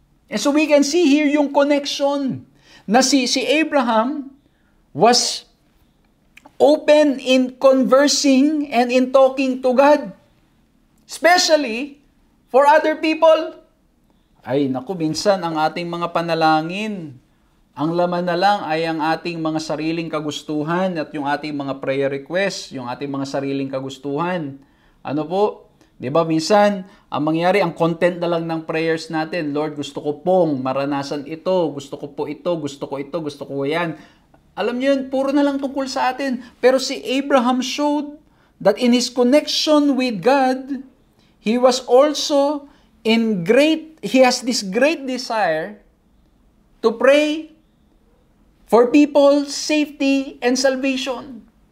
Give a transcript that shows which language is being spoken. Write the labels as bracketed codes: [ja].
[en] And so we can see here [tl] yung [en] connection na si Abraham was open in conversing and in talking to God. Especially for other people. [tl] Ay, naku, minsan ang ating mga panalangin, ang laman na lang ay ang ating mga sariling kagustuhan at yung ating mga prayer requests, yung ating mga sariling kagustuhan. Ano po? 'Di ba minsan, ang mangyari, ang content na lang ng prayers natin, Lord, gusto ko pong maranasan ito, gusto ko po ito, gusto ko ito, gusto ko yan. Alam niyo yun, puro na lang tungkol sa atin. [en] Pero si Abraham showed that in his connection with God, he was also he has this great desire to pray for people's safety and salvation.